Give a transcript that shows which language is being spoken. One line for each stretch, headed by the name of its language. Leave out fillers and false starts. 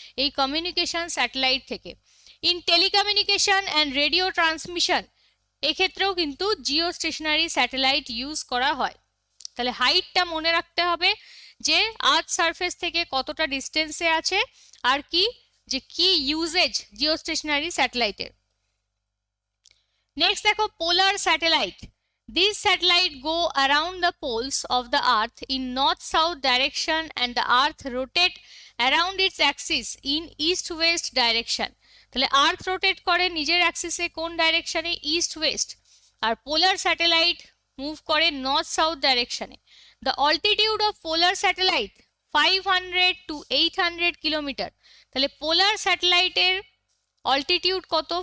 Bangla: এই communication satellite থেকে। In telecommunication and radio transmission, এক্ষেত্রেও কিন্তু জিও স্টেশনারি স্যাটেলাইট ইউজ করা হয়। তাহলে হাইটটা মনে রাখতে হবে যে আর্থ সারফেস থেকে কতটা ডিস্টেন্সে আছে, আর কি যে কি ইউজেজ জিও স্টেশনারি স্যাটেলাইটের। নেক্সট দেখো, polar satellite.
English: These satellites go around the poles of the earth in north-south direction and the earth rotate around its axis in east-west direction.
Bangla: তাহলে আর্থ রোটেট করে নিজের অ্যাক্সিসে কোন ডাইরেকশনে? East West. আর পোলার স্যাটেলাইট মুভ করে north south ডাইরেকশনে।
English: The altitude of polar satellite 500 to 800 kilometre.
Bangla: তাহলে পোলার স্যাটেলাইটের altitude কত?